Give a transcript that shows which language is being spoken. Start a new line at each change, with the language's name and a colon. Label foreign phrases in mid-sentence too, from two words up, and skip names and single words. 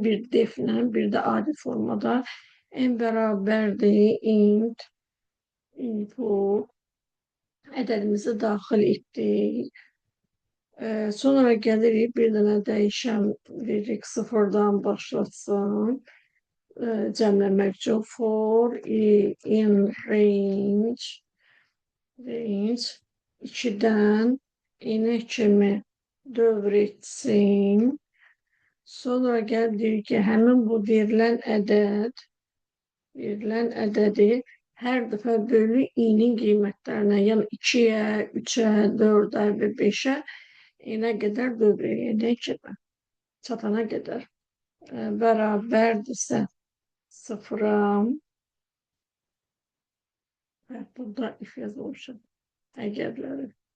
Azerbaijani: Bir deflə, bir də adi formada. En bərabərdir
English: int input
Azerbaijani: ədədimizi daxil etdik. Sonra gəlirik bir dənə dəyişən veririk, sıfırdan başlatsın. Cəmləmək üçün
English: for in range
Azerbaijani: 2-dən n-ə kimi dövr etsin. Sonra gəldik ki, həmin bu verilən ədədi hər dəfə bölü i-nin qiymətlərinə, yəni 2-yə, 3-ə, 4-ə və 5-ə n-ə qədər dövr edək ki, çatana qədər bərabərdirsə sıfıra, burada if yazmışım, əgərləri.